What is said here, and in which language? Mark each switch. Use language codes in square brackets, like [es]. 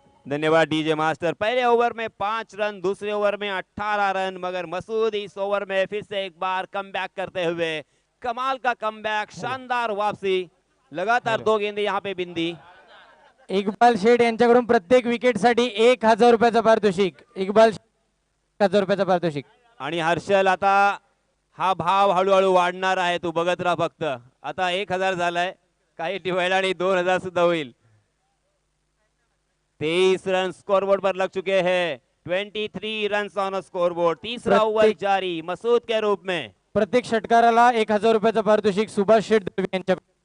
[hi] धन्यवाद DJ master. पहले over में 5 रन, दूसरे ओवर में 18 रन, मगर मसूद इस ओवर में फिर से एक बार कमबैक करते हुए, कमाल का कमबैक, शानदार वापसी, लगातार 2 गेंदे यहाँ पे बिंदी। [mr] इकबाल शेठ यांच्याकडून प्रत्येक विकेट साठी 1000 रुपयाचं पारितोषिक। इकबाल 1000 रुपयाचं पारितोषिक। आणि हर्षल आता हा भाव हळूहळू वाढणार आहे, तू बघत राहा फक्त. आता 1000 झालाय, काही डिवाइड आणि 2000 सुद्धा होईल. [hi] 23 रन स्कोरबोर्ड पर लग चुके हैं. [en] 23 run on scoreboard. [hi] तीसरा ओवर जारी मसूद के रूप में. [mr] प्रत्येक षटकाराला 1000 रुपयाचं पारितोषिक सुभाष शेठ दळवी यांच्या.